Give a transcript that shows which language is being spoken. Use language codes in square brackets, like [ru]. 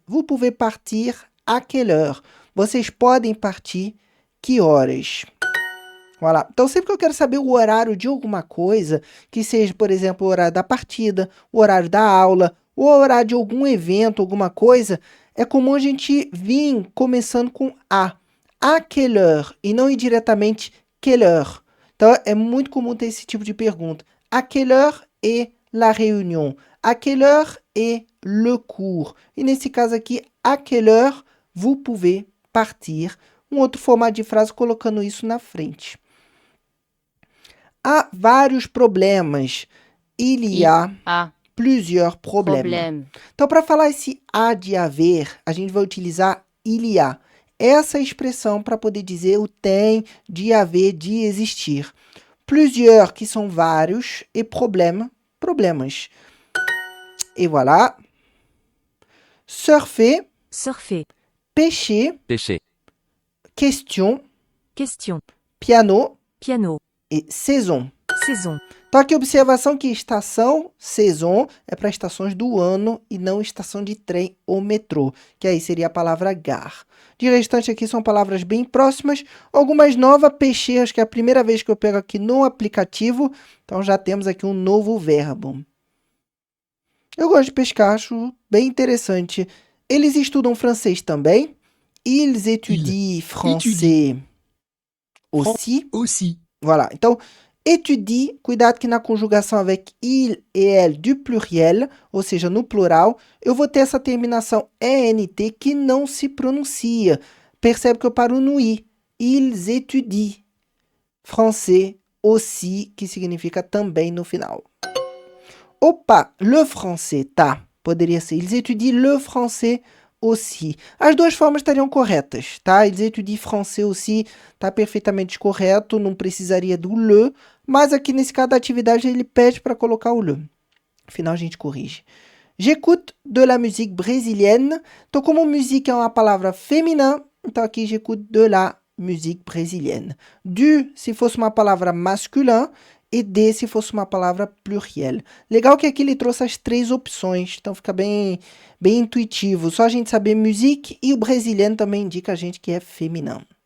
[fr] Vous pouvez partir à quelle heure? [pt] Vocês podem partir que horas? Voilà. Então, sempre que eu quero saber o horário de alguma coisa, que seja, por exemplo, o horário da partida, o horário da aula, ou ao horário de algum evento, alguma coisa, é comum a gente vir começando com a. [fr] À quelle heure? [pt] E não ir diretamente quelle heure. Então, é muito comum ter esse tipo de pergunta. [fr] À quelle heure est la réunion? À quelle heure est le cours? [pt] E nesse caso aqui, [fr] à quelle heure vous pouvez partir? [pt] Um outro formato de frase colocando isso na frente. Há vários problemas. [fr] Il y a plusieurs problèmes. Problème. [pt] Então, para falar esse há de haver, a gente vai utilizar il y a. Essa expressão para poder dizer o tem, de haver, de existir. Plusieurs, que são vários, e problème, problemas. [fr] Et voilà. Surfer, Surfer. pêcher, Pêcher. question, Question. piano Piano. e saison. Saison. [pt] Então, aqui, observação que estação, saison, é para estações do ano e não estação de trem ou metrô, que aí seria a palavra gare. De restante aqui são palavras bem próximas, algumas novas, pêcher, acho que é a primeira vez que eu pego aqui no aplicativo, então já temos aqui um novo verbo. Eu gosto de pescar, acho bem interessante. Eles estudam francês também. [fr] Ils étudient français aussi. Aussi. Voilà. [pt] Então, étudie, cuidado que na conjugação [fr] avec il et elle du pluriel, [pt] ou seja, no plural, eu vou ter essa terminação ENT que não se pronuncia. Percebe que eu paro no i. [fr] Ils étudient français aussi, [pt] que significa também no final. Opa, le français, tá. Poderia ser. [fr] Ils étudient le français aussi. [pt] As duas formas estariam corretas, tá? [fr] Ils étudient français aussi, [pt] tá perfeitamente correto, não precisaria do le, mas aqui nesse caso da atividade ele pede para colocar o le. Afinal, a gente corrige. [fr] J'écoute de la musique brésilienne. [pt] Então, como musique é uma palavra feminina, então aqui [fr] j'écoute de la musique brésilienne. [pt] Du, se fosse uma palavra masculin, e de, se fosse uma palavra pluriel. Legal que aqui ele trouxe as três opções, então fica bem intuitivo. Só a gente saber musique e o brésilienne também indica a gente que é feminino.